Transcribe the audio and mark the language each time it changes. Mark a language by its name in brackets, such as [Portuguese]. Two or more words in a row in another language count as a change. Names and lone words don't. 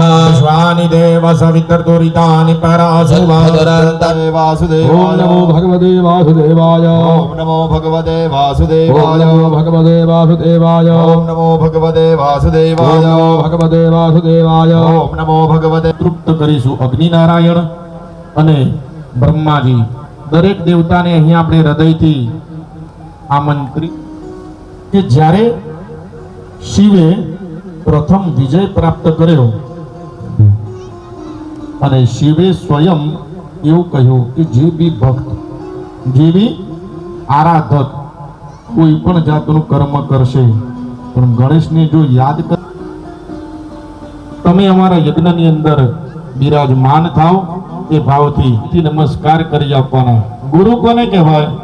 [Sanskrit] विश्वानि देव सवितर्दुरितानि परासुवादरन्तं वासुदेवाय नमो भगवते वासुदेवाय ओम नमो भगवते वासुदेवाय नमो भगवते वासुदेवाय ओम नमो भगवते वासुदेवाय भगवते वासुदेवाय ओम नमो भगवते [Gujarati] તૃપ્ત કરીશું અગ્નિનારાયણ અને બ્રહ્માજી દરેક દેવતાને અહીંયા આપણે હૃદયથી આમંત્રિત કે જ્યારે શિવે પ્રથમ વિજય પ્રાપ્ત કર્યો અને શિવે સ્વયં એવું કહ્યું કે જે બી ભક્ત જે બી આરાધક કોઈ પણ જાતનું કર્મ કરશે પણ ગણેશને જો યાદ કર તમે અમારા યજ્ઞની અંદર બિરાજમાન થાઓ એ ભાવથી નમસ્કાર કરી આપવાના ગુરુ કોને કહેવાય